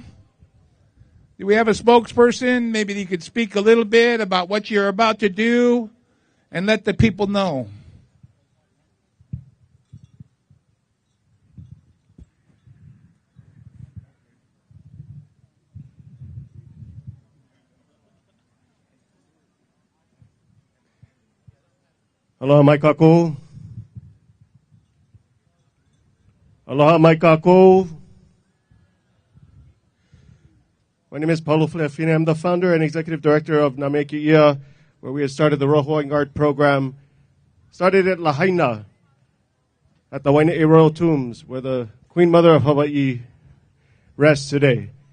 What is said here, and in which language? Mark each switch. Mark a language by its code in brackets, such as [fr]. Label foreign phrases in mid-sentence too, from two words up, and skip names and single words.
[en] Do we have a spokesperson? Maybe you could speak a little bit about what you're about to do and let the people know. [haw] Aloha mai kākou. Aloha mai kākou. [en] My name is Paulo Fleafine. I'm the founder and executive director of Nameki Ia, where we had started the Royal Hawaiian Guard program. Started at Lahaina, at the Waianae Royal Tombs, where the Queen Mother of Hawaii rests today.